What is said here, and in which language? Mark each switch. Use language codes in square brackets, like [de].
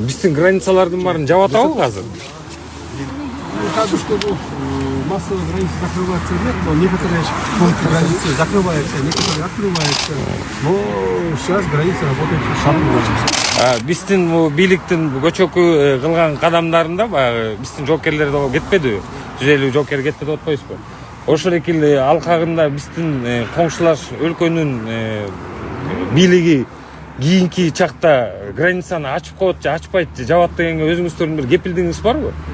[ky] Биздин границалардын баарын жаап атабы азыр? [ru] Как бы, чтобы массовые границы закрываться нет, но некоторые пункты границы закрываются, некоторые открываются. Но сейчас границы работают штатно. [ky] Биздин бийликтин көчөкү кылган кадамдарында баягы биздин жоокерлер да кетпеди. 150 жоокер кетти деп атпайбызбы? Ошол эки алкагында биздин коңшулаш өлкөнүн бийлиги кийинки чакта границаны ачып коет же ачпайт же жабат дегенге өзүңүздөрдүн бир кепилдигиңиз барбы?